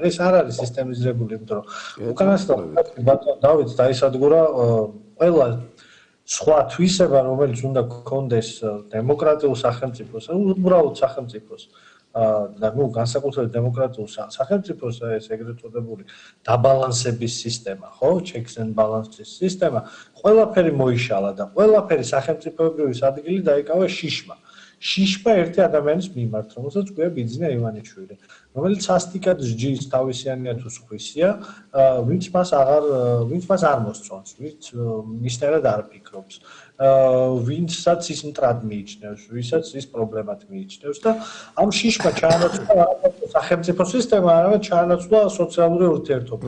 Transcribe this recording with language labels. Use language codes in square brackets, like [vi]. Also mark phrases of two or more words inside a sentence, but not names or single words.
[ka] ეს არ არის სისტემიზირებული, იმიტომ რომ უკანასკნელ დავით დაისადგურა ყველა სხვა თვისება, რომელიც უნდა გქონდეს დემოკრატიულ სახელმწიფოს, უბრალოდ სახელმწიფოს და ნუ განსაკუთრებით დემოკრატიულ სახელმწიფოს ეს ეგრეთ წოდებული დაბალანსების სისტემა, ხო, [en] checks and balances [ka] სისტემა, ყველაფერი მოიშალა და ყველაფერი სახელმწიფოებრივი ადგილი დაიკავა შიშმა. შიშმა ერთი ადამიანის მიმართ, რომელსაც ქვია ბიძინა ივანიშვილი, რომელიც სასტიკად სჯის თავისიანია თუ სხვისია, ვინც მას არ მოსწონს, ვინც მისტერად არ ფიქრობს, ვინცაც ის მტრად მიიჩნევს, ვისაც ის პრობლემად მიიჩნევს და ამ შიშმა ჩაანაცვლა სახელმწიფო სისტემა, არამედ ჩაანაცვლა სოციალური ურთიერთობა.